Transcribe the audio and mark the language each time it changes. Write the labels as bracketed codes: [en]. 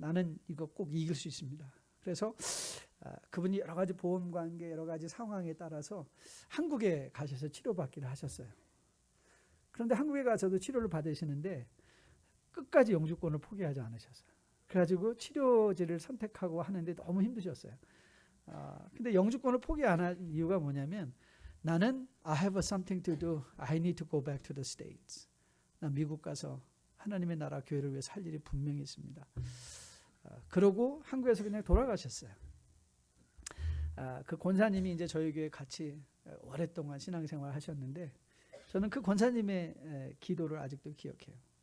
[ko] 나는 이거 꼭 이길 수 있습니다. 그래서 그분이 여러 가지 보험 관계 여러 가지 상황에 따라서 한국에 가셔서 치료받기를 하셨어요. 그런데 한국에 가서도 치료를 받으시는데 끝까지 영주권을 포기하지 않으셨어요. 그래가지고 치료제를 선택하고 하는데 너무 힘드셨어요. 근데 영주권을 포기 안 한 이유가 뭐냐면 나는 [en] I have something to do. I need to go back to the States. [ko] 난 미국 가서 하나님의 나라 교회를 위해서 할 일이 분명히 있습니다. 그러고 한국에서 그냥 돌아가셨어요. 그 권사님이 이제 저희 교회 같이 오랫동안 신앙생활 하셨는데 저는 그 권사님의 기도를 아직도 기억해요.